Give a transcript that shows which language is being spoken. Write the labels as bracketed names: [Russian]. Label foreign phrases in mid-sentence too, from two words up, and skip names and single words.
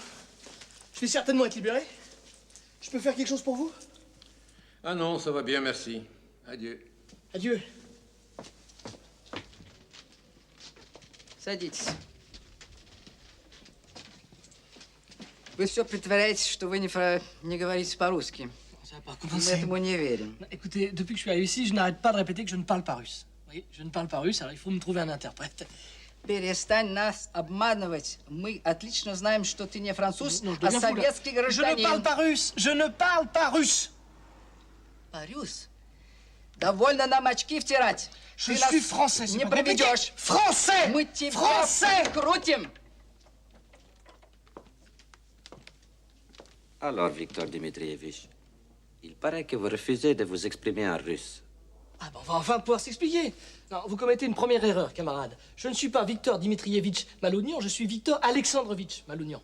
[French] Je vais certainement être libéré. Je peux faire quelque chose pour vous? Ah non, ça va bien, merci. Adieu. Adieu. [Russian] Садитесь. Вы все притворяетесь, что вы не говорите по-русски. [French] Ça va pas [Russian] Мы [French] commencer. [Russian] этому не верим. [French] Écoutez, depuis que je suis arrivé ici, je n'arrête pas de répéter que je ne parle pas russe. Vous voyez, je ne parle pas russe, alors il faut me trouver un interprète. [Russian] Перестань нас обманывать. Мы отлично знаем, что ты не француз, [French] Non, je [Russian] а [French] deviens fou, là. [Russian] советский [French] Je ne parle [Russian] гражданин. [French] pas russe. Je ne parle pas russe. [Russian] Парюс, довольно нам очки втирать. [French] Je [Russian] Ты нас [French] suis français, c'est [Russian] не [French] pas compliqué. [Russian] проведешь. [French] Français. [Russian] Мы тебя [French] Français. [Russian] крутим. [French] Alors, Victor Dmitrievitch, il paraît que vous refusez de vous exprimer en russe. Ah ben, on va enfin pouvoir s'expliquer. Non, vous commettez une première erreur, camarade. Je ne suis pas Victor Dmitrievitch Malounian, je suis Victor Alexandrovitch Malounian.